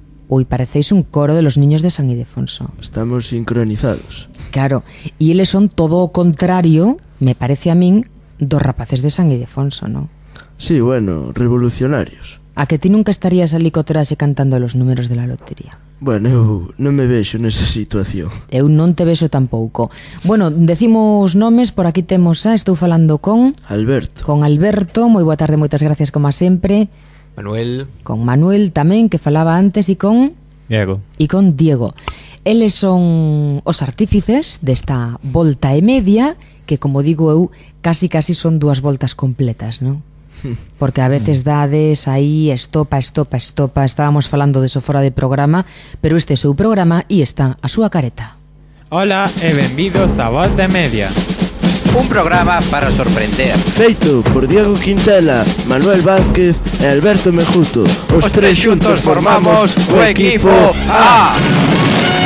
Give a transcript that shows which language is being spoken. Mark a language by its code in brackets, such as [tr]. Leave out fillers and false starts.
[es] Uy, parecéis un coro de los niños de San Ildefonso. Estamos sincronizados. Claro, y ellos son todo contrario, me parece a mí, [gl] dos rapaces de San Ildefonso, [es] ¿no? Sí, bueno, revolucionarios. [gl] ¿A que ti nunca estarías a licotrase cantando [es] los números de la lotería? [gl] Bueno, eu non me vexo nesa situación. Eu non te vexo tampouco. Bueno, decimos nomes, por aquí temos a, estou falando con... Alberto. Con Alberto, moi boa tarde, moitas gracias como a sempre. Manuel. Con Manuel tamén, que falaba antes, e con... Diego. E con Diego. Eles son os artífices desta volta e media, que como digo eu, casi casi son dúas voltas completas, non? Porque a veces dades aí estopa, estopa, estopa. Estábamos falando de iso fora de programa, pero este é o seu programa e está a súa careta. Hola e benvidos a Volta e Media. Un programa para sorprender. Feito por Diego Quintela, Manuel Vázquez e Alberto Mejuto. Os tres xuntos formamos o equipo A.